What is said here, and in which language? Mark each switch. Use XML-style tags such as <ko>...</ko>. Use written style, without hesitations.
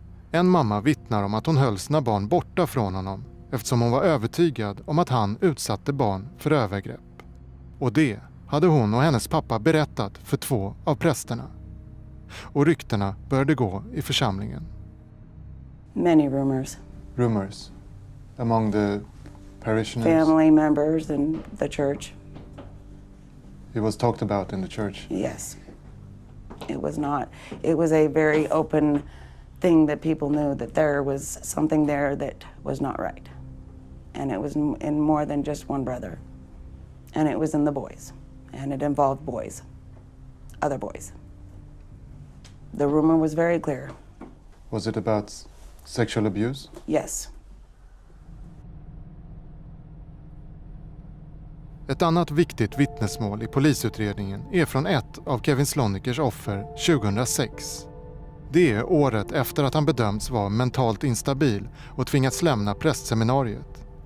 <sv>En mamma vittnar om att hon höll sina barn borta från honom eftersom hon var övertygad om att han utsatte barn för övergrepp. Och det hade hon och hennes pappa berättat för 2 av prästerna. Och ryktena började gå i församlingen.</sv> <en>Many rumors. Rumors among the parishioners. Family members in the church. It was talked about in the church. Yes. It was not. It was a very open thing that people knew that there was something there that was not right. And it was in more than just one brother. And it was in the boys. And it involved boys. Other boys. The rumor was very clear. Was it about sexual abuse? Yes.</en> <sv>Ett annat viktigt vittnesmål i polisutredningen är från ett av Kevin Slonikers offer 2006. Det är året efter att han bedömts vara mentalt instabil och tvingats lämna prästseminariet.</sv>